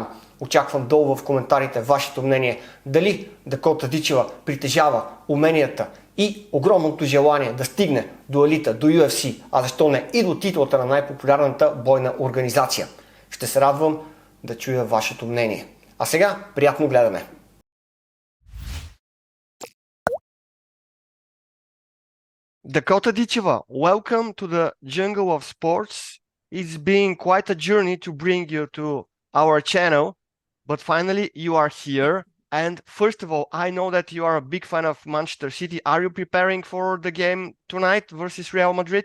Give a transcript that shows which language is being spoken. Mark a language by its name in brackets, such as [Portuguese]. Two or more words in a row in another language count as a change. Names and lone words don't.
[Bulgarian] Очаквам долу в коментарите вашето мнение. Дали Дакота Дичева притежава уменията и огромното желание да стигне до елита, до UFC, а защо не и до титлата на най-популярната бойна организация. Ще се радвам да чуя вашето мнение. А сега приятно гледане! Дакота Дичева, [English] welcome to the jungle of sports. It's been quite a journey to bring you to our channel, but finally you are here. And first of all, I know that you are a big fan of Manchester City. Are you preparing for the game tonight versus Real Madrid?